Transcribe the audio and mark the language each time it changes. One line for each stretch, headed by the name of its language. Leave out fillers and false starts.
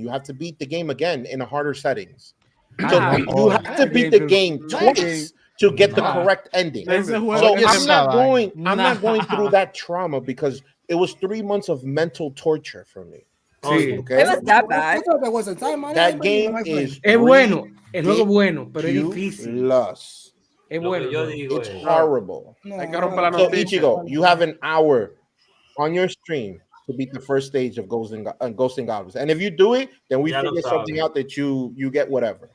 English: You have to beat the game again in a harder settings. So you have to beat the game twice to get the correct ending. So I'm not going through that trauma because it was 3 months of mental torture for me. Okay. It was that bad. That game is
Spanish: bueno. El juego es bueno, pero es difícil. Es bueno.
English: It's horrible. So Ichigo, you have an hour on your stream to beat the first stage of Ghosts and Goblins. And if you do it, then we figure something out that you get whatever.